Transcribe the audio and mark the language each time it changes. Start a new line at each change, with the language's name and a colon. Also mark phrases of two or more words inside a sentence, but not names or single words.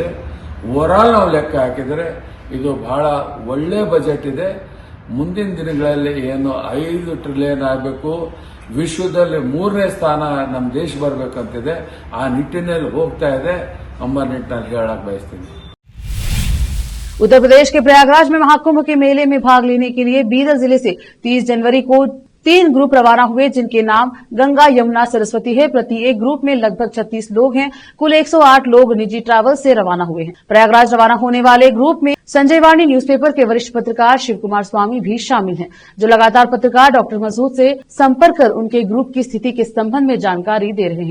Kannada: ಓವರಾಲ್ ನಾವು ಲೆಕ್ಕ ಹಾಕಿದರೆ ಇದು ಬಹಳ ಒಳ್ಳೆ ಬಜೆಟ್ ಇದೆ। ಮುಂದಿನ ದಿನಗಳಲ್ಲಿ ಏನು 5 ಟ್ರಿಲಿಯನ್ ಆಗಬೇಕು, ವಿಶ್ವದಲ್ಲಿ 3ನೇ ಸ್ಥಾನ ನಮ್ಮ ದೇಶ ಬರಬೇಕಂತಿದೆ, ಆ ನಿಟ್ಟಿನಲ್ಲಿ ಹೋಗ್ತಾ ಇದೆ ಎಂಬ ನಿಟ್ಟಿನಲ್ಲಿ ಹೇಳಕ್ ಬಯಸ್ತೀನಿ।
Hindi: उत्तर प्रदेश के प्रयागराज में महाकुंभ के मेले में भाग लेने के लिए बीदर जिले से 30 जनवरी को 3 ग्रुप रवाना हुए, जिनके नाम गंगा, यमुना, सरस्वती है। प्रति एक ग्रुप में लगभग 36 लोग हैं। कुल 108 लोग निजी ट्रैवल से रवाना हुए हैं। प्रयागराज रवाना होने वाले ग्रुप में संजय वाणी न्यूज़पेपर के वरिष्ठ पत्रकार शिव कुमार स्वामी भी शामिल हैं, जो लगातार पत्रकार डॉक्टर मसूद से संपर्क कर उनके ग्रुप की स्थिति के संबंध में जानकारी दे रहे हैं।